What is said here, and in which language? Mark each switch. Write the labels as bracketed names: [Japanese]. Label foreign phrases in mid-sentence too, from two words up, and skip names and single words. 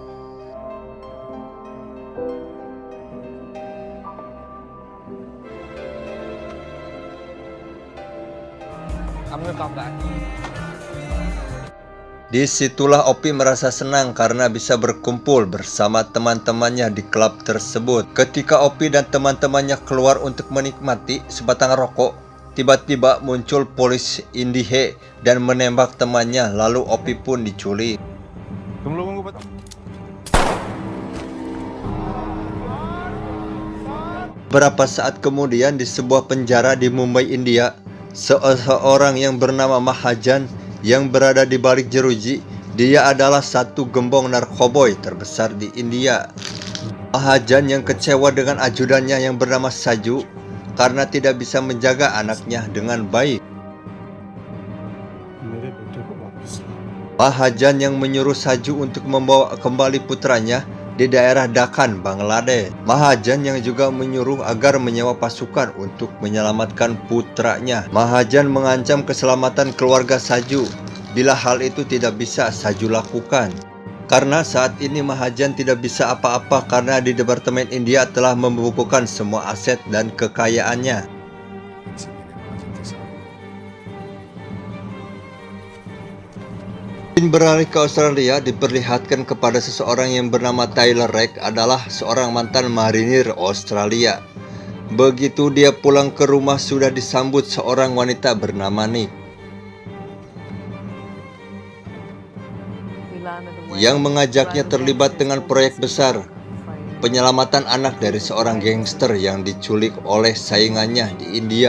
[Indonesian] Disitulah Opi merasa senang karena bisa berkumpul bersama teman-temannya di klub tersebut. Ketika Opi dan teman-temannya keluar untuk menikmati sebatang rokok, tiba-tiba muncul polisi Indihe dan menembak temannya, lalu Opi pun diculik. [Hindi] तुम लोगों को पता [Indonesian] Beberapa saat kemudian di sebuah penjara di Mumbai, India, seorang yang bernama Mahajan yang berada di balik jeruji, dia adalah satu gembong narkoboy terbesar di India. Mahajan yang kecewa dengan ajudannya yang bernama Saju karena tidak bisa menjaga anaknya dengan baik. [Hindi] मेरे बेटे को वापस ला। [Indonesian] Mahajan yang menyuruh Saju untuk membawa kembali putranya di daerah Dakan, Bangladesh. Mahajan yang juga menyuruh agar menyewa pasukan untuk menyelamatkan putranya. Mahajan mengancam keselamatan keluarga Saju bila hal itu tidak bisa Saju lakukan. Karena saat ini Mahajan tidak bisa apa-apa karena di Departemen India telah membukukan semua aset dan kekayaannya. [Hindi] इनसे मिलने महाजन के साथ [Indonesian] Beralih ke Australia, diperlihatkan kepada seseorang yang bernama Tyler Reck adalah seorang mantan marinir Australia. Begitu dia pulang ke rumah sudah disambut seorang wanita bernama Nick, yang mengajaknya terlibat dengan proyek besar penyelamatan anak dari seorang gangster yang diculik oleh saingannya di India.